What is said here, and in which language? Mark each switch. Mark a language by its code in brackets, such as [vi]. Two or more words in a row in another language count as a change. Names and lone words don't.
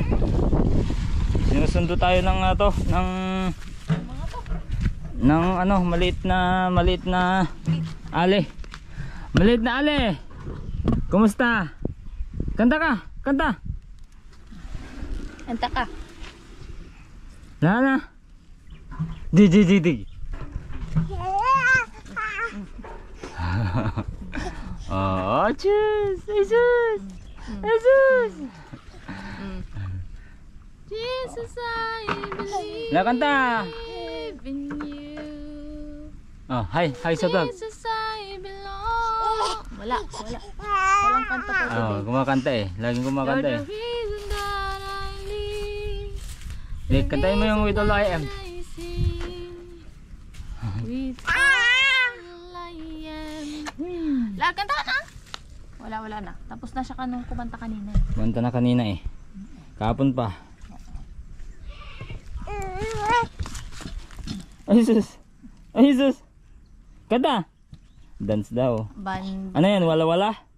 [tl] Sinusundo tayo ng to, ng ano, maliit na ale. Maliit na ale. Kumusta? Kanta ka, kanta. Kanta ka. Lana. Dig. [en] Oh, cheers. Jesus. Jesus. Jesus, I believe [tl] Kanta. [en] in you. [tl] Oh, hi sa vlog. [en] Jesus, I belong. [tl] Wala. Walang kanta po Oh, kumakanta eh. Laging kumakanta eh. [en] You're the reason that I live. [tl] Di, kantayin mo yung With All I Am. [en] I sing. With all I am. [tl] Lahat kanta ka na? Wala na. Tapos na siya kanong kumanta kanina. Kumanta na kanina eh. Kahapon pa. Ay sus. Ay sus. Kanta. Dance daw. Ano yan? Wala-wala?